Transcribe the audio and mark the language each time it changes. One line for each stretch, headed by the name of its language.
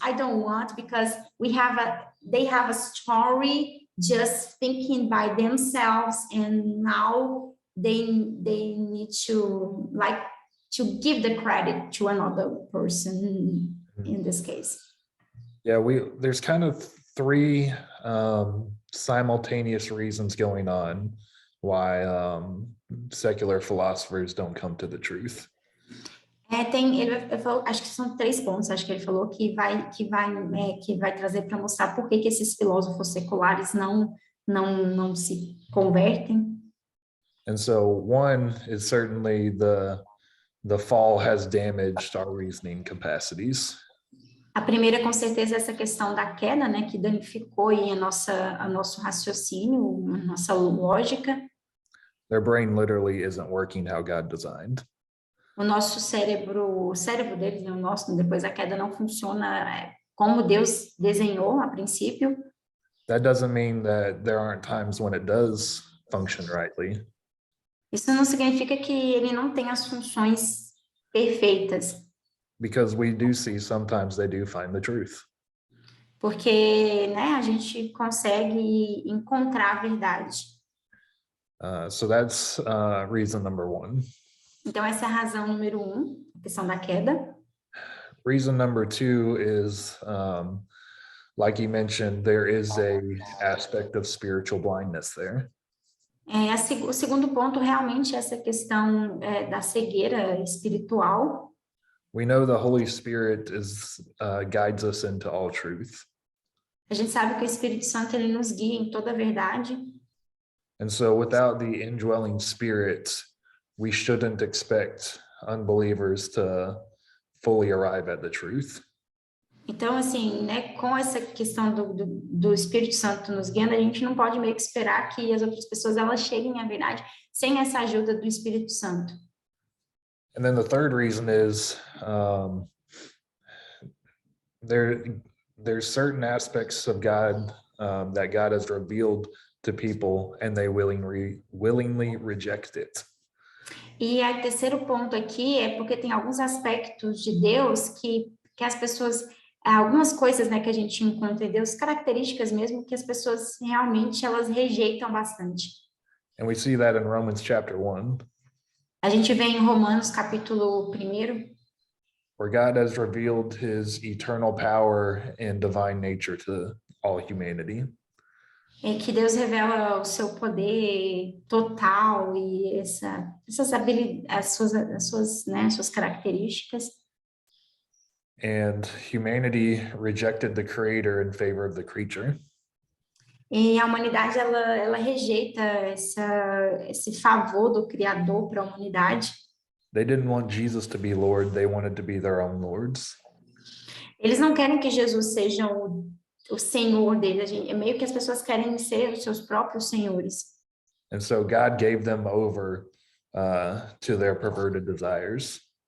English: I don't want, because they have a story just thinking by themselves, and now they need to like to give the credit to another person in this case. Yeah, there's kind of three simultaneous reasons going on why secular philosophers don't come to the truth.
Portuguese: Ele falou, acho que são 3 pontos, acho que ele falou que vai trazer para mostrar por que esses filósofos seculares não se convertem.
English: And so one is certainly the fall has damaged our reasoning capacities.
Portuguese: A primeira, com certeza, é essa questão da queda, né, que danificou aí a nosso raciocínio, a nossa lógica.
English: Their brain literally isn't working how God designed.
Portuguese: O nosso cérebro, o cérebro deles, né, o nosso, depois da queda, não funciona como Deus desenhou a princípio.
English: That doesn't mean that there aren't times when it does function rightly.
Portuguese: Isso não significa que ele não tem as funções perfeitas.
English: Because we do see sometimes they do find the truth.
Portuguese: Porque, né, a gente consegue encontrar a verdade.
English: So that's reason number one.
Portuguese: Então, essa é a razão número 1, a questão da queda.
English: Reason number 2 is, like you mentioned, there is a aspect of spiritual blindness there.
Portuguese: O segundo ponto realmente é essa questão da cegueira espiritual.
English: We know the Holy Spirit guides us into all truth.
Portuguese: A gente sabe que o Espírito Santo ele nos guia em toda a verdade.
English: And so without the indwelling Spirit, we shouldn't expect unbelievers to fully arrive at the truth.
Portuguese: Então, assim, né, com essa questão do Espírito Santo nos guiando, a gente não pode meio que esperar que as outras pessoas elas cheguem à verdade sem essa ajuda do Espírito Santo.
English: And then the third reason is there's certain aspects of God that God has revealed to people, and they willingly reject it.
Portuguese: E o terceiro ponto aqui é porque tem alguns aspectos de Deus que as pessoas, algumas coisas, né, que a gente encontra em Deus, características mesmo que as pessoas realmente elas rejeitam bastante.
English: And we see that in Romans chapter 1.
Portuguese: A gente vê em Romanos capítulo 1,
English: where God has revealed his eternal power and divine nature to all humanity.
Portuguese: É que Deus revela o seu poder total e essas habilidades, as suas características.
English: And humanity rejected the creator in favor of the creature.
Portuguese: E a humanidade ela rejeita esse favor do Criador para a humanidade.
English: They didn't want Jesus to be Lord, they wanted to be their own lords.
Portuguese: Eles não querem que Jesus seja o Senhor deles, é meio que as pessoas querem ser os seus próprios senhores.
English: And so God gave them over to their perverted desires.